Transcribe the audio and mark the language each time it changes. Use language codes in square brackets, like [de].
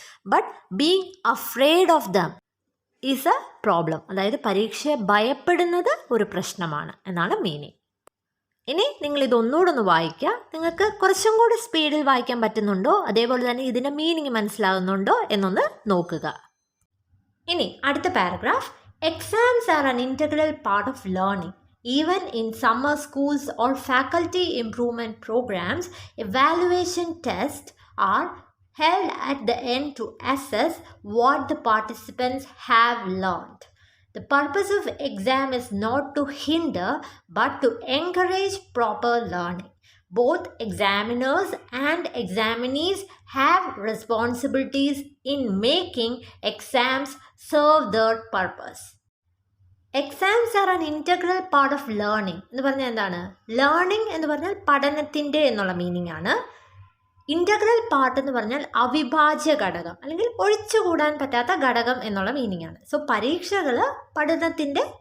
[en] but being afraid of them is a problem, [ml] അതായത് പരീക്ഷയെ ഭയപ്പെടുന്നത് ഒരു പ്രശ്നമാണ് എന്നാണ് മീനിങ്. ഇനി നിങ്ങൾ ഇതൊന്നുകൂടെ ഒന്ന് വായിക്കുക. നിങ്ങൾക്ക് കുറച്ചും കൂടി സ്പീഡിൽ വായിക്കാൻ പറ്റുന്നുണ്ടോ, അതേപോലെ തന്നെ ഇതിൻ്റെ മീനിങ് മനസ്സിലാകുന്നുണ്ടോ എന്നൊന്ന് നോക്കുക. ഇനി അടുത്ത paragraph, [en] Exams are an integral part of learning. Even in summer schools or faculty improvement programs, evaluation tests are held at the end to assess what the participants have learned. The purpose of exam is not to hinder but to encourage proper learning. Both examiners and examinees have responsibilities in making exams serve their purpose. Exams are an integral part of learning [ml] എന്ന് പറഞ്ഞാൽ എന്താണ്? Learning എന്ന് പറഞ്ഞാൽ പഠനത്തിൻ്റെ എന്നുള്ള meaning ആണ്. Integral part എന്ന് പറഞ്ഞാൽ അവിഭാജ്യ ഘടകം അല്ലെങ്കിൽ ഒഴിച്ചുകൂടാൻ പറ്റാത്ത ഘടകം എന്നുള്ള മീനിങ് ആണ്. സോ പരീക്ഷകൾ പഠനത്തിൻ്റെ